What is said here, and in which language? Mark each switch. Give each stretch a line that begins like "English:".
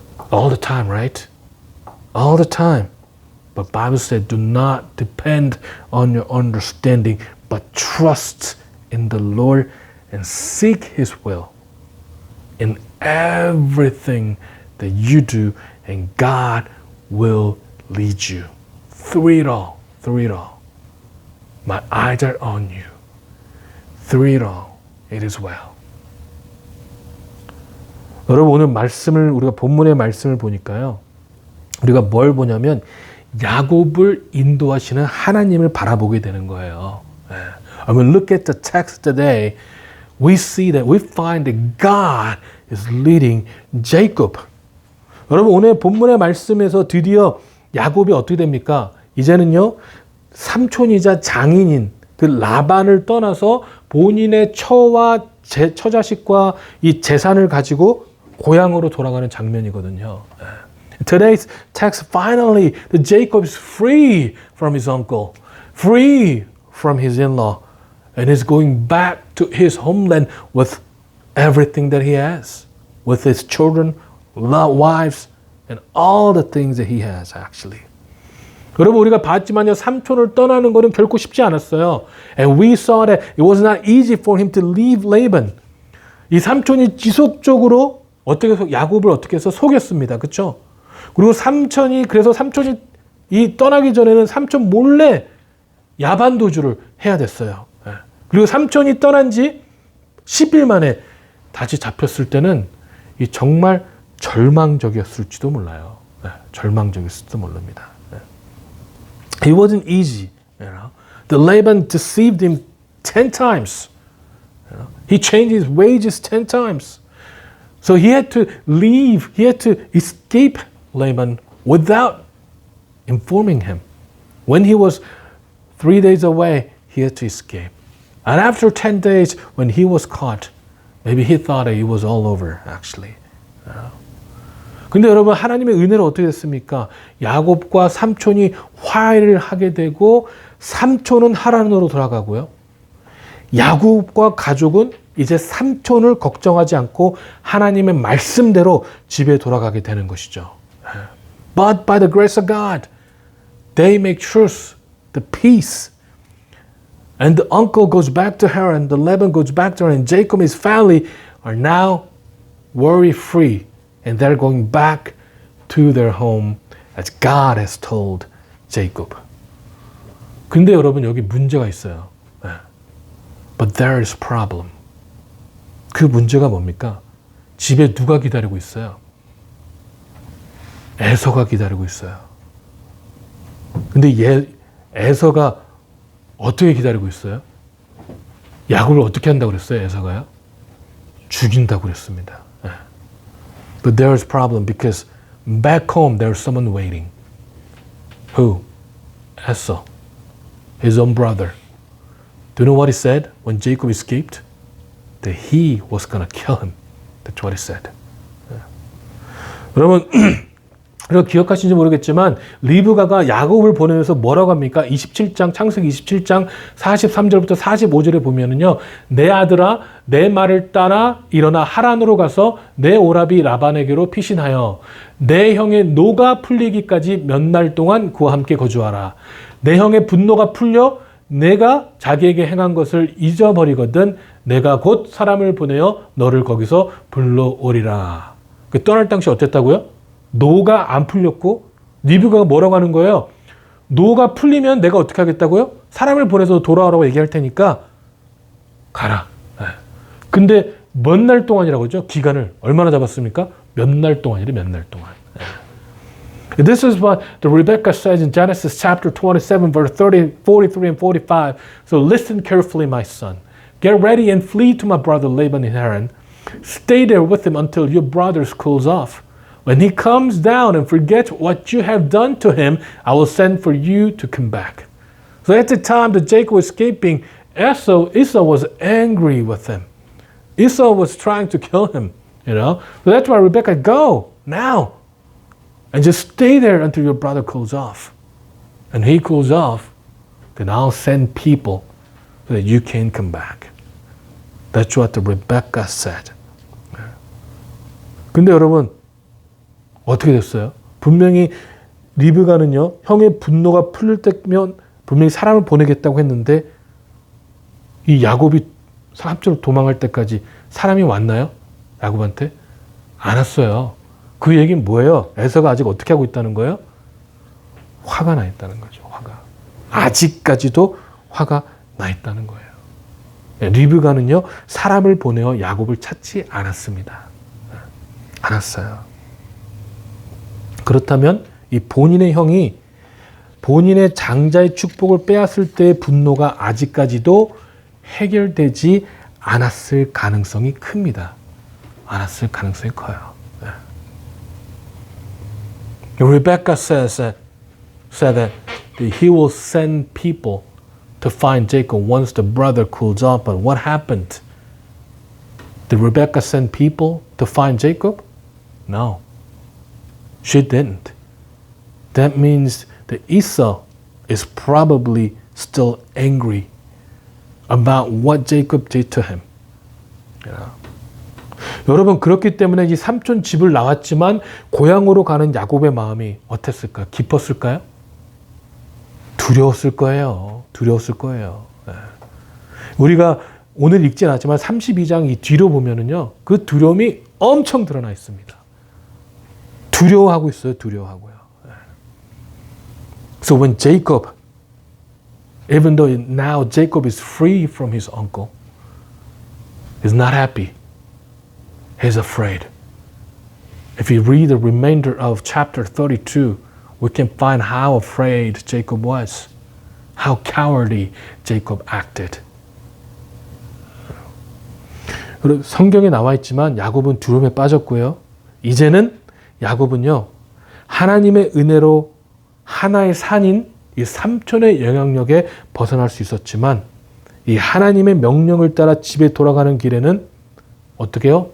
English: All the time, right? All the time. But Bible said, do not depend on your understanding, but trust in the Lord and seek His will in everything that you do, and God will lead you. Through it all. Through it all. My eyes are on you. Through it all, it is well.
Korean: 여러분, 오늘 말씀을, 우리가 본문의 말씀을 보니까요. 우리가 뭘 보냐면 야곱을 인도하시는 하나님을 바라보게 되는 거예요.
English: When we look at the text today, we see that we find that God is leading Jacob.
Korean: 여러분, 오늘 본문의 말씀에서 드디어 야곱이 어떻게 됩니까? 이제는요, 삼촌이자 장인인 그 라반을 떠나서 본인의 처와 처자식과 이 재산을 가지고 고향으로 돌아가는 장면이거든요.
English: Today's text, finally, the Jacob is free from his uncle, free from his in-law, and is going back to his homeland with everything that he has, with his children, wives, and all the things that he has, actually.
Korean: 여러분, 우리가 봤지만요, 삼촌을 떠나는 것은 결코 쉽지 않았어요.
English: And we saw that it was not easy for him to leave Laban.
Korean: 이 삼촌이 지속적으로 야곱을 어떻게 해서 속였습니다. 그렇죠? 그리고 그래서 삼촌이 이 떠나기 전에는 삼촌 몰래 야반도주를 해야 됐어요. 그리고 삼촌이 떠난 지 10일 만에 다시 잡혔을 때는 이 정말 절망적이었을지도 몰라요. 절망적이었을지도 모릅니다.
English: It wasn't easy, you know. The Laban deceived him 10 times. You know? He changed his wages 10 times. So he had to leave, he had to escape Laban without informing him. When he was 3 days away, he had to escape. And after 10 days, when he was caught, maybe he thought that it was all over, actually. You know?
Korean: 근데 여러분, 하나님의 은혜로 어떻게 됐습니까? 야곱과 삼촌이 화해를 하게 되고 삼촌은 하란으로 돌아가고요. 야곱과 가족은 이제 삼촌을 걱정하지 않고 하나님의 말씀대로 집에 돌아가게 되는 것이죠.
English: But by the grace of God, they make truce the peace. And the uncle goes back to Haran, the Laban goes back to Haran, and Jacob and his family are now worry-free. And they're going back to their home as God has told Jacob.
Korean: 근데 여러분 여기 문제가 있어요.
English: But there is a problem.
Korean: 그 문제가 뭡니까? 집에 누가 기다리고 있어요? 에서가 기다리고 있어요. 근데 에서가 어떻게 기다리고 있어요? 야곱을 어떻게 한다고 그랬어요? 에서가요? 죽인다고 그랬습니다.
English: But there is a problem because back home there's someone waiting. Who? Esau, his own brother. Do you know what he said when Jacob escaped? That he was going to kill him. That's what he said.
Korean: 여러분, 여러분 기억하시는지 모르겠지만 리브가가 야곱을 보내면서 뭐라고 합니까? 27장 창세기 27장 43절부터 45절에 보면은요. 내 아들아 내 말을 따라 일어나 하란으로 가서 내 오라비 라반에게로 피신하여 내 형의 노가 풀리기까지 몇 날 동안 그와 함께 거주하라. 내 형의 분노가 풀려 내가 자기에게 행한 것을 잊어버리거든 내가 곧 사람을 보내어 너를 거기서 불러오리라. 떠날 당시 어땠다고요? 노가 안 풀렸고 리브가가 뭐라고 하는 거예요? 노가 풀리면 내가 어떻게 하겠다고요? 사람을 보내서 돌아오라고 얘기할 테니까 가라. 근데 몇 날 동안이라고 하죠? 기간을 얼마나 잡았습니까? 몇 날 동안이래, 몇 날 동안.
English: This is what the Rebecca says in Genesis chapter 27, verse 43 and 45. So listen carefully, my son. Get ready and flee to my brother Laban in Haran. Stay there with him until your brother cools off. When he comes down and forgets what you have done to him, I will send for you to come back. So at the time that Jacob was escaping, Esau was angry with him. Esau was trying to kill him, So that's why Rebecca, go now. And just stay there until your brother cools off. And he cools off, then I'll send people so that you can come back. That's what the Rebecca said.
Korean: 근데 여러분, 어떻게 됐어요? 분명히 리브가는요, 형의 분노가 풀릴 때면 분명히 사람을 보내겠다고 했는데 이 야곱이 삼촌으로 도망갈 때까지 사람이 왔나요? 야곱한테? 안 왔어요. 그 얘기는 뭐예요? 에서가 아직 어떻게 하고 있다는 거예요? 화가 나 있다는 거죠. 화가. 아직까지도 화가 나 있다는 거예요. 리브가는요, 사람을 보내어 야곱을 찾지 않았습니다. 않았어요. 그렇다면 이 본인의 형이 본인의 장자의 축복을 빼앗을 때의 분노가 아직까지도 해결되지 않았을 가능성이 큽니다. 않았을 가능성이 커요.
English: Rebecca said that he will send people to find Jacob once the brother cools off. But what happened? Did Rebecca send people to find Jacob? No. She didn't. That means that Esau is probably still angry about what Jacob did to him.
Korean: 여러분 그렇기 때문에 이 삼촌 집을 나왔지만 고향으로 가는 야곱의 마음이 어땠을까요? 깊었을까요? 두려웠을 거예요. 두려웠을 거예요. 우리가 오늘 읽진 않았지만 32장 이 뒤로 보면은요, 그 두려움이 엄청 드러나 있습니다. 두려워하고 있어요. 두려워하고요.
English: So when Jacob, even though now Jacob is free from his uncle, is not happy. He's afraid. If you read the remainder of chapter 32, we can find how afraid Jacob was, how cowardly Jacob acted.
Korean: 성경에 나와 있지만 야곱은 두려움에 빠졌고요. 이제는 야곱은요, 하나님의 은혜로 하나의 산인 이 삼촌의 영향력에 벗어날 수 있었지만 이 하나님의 명령을 따라 집에 돌아가는 길에는 어떻게 해요?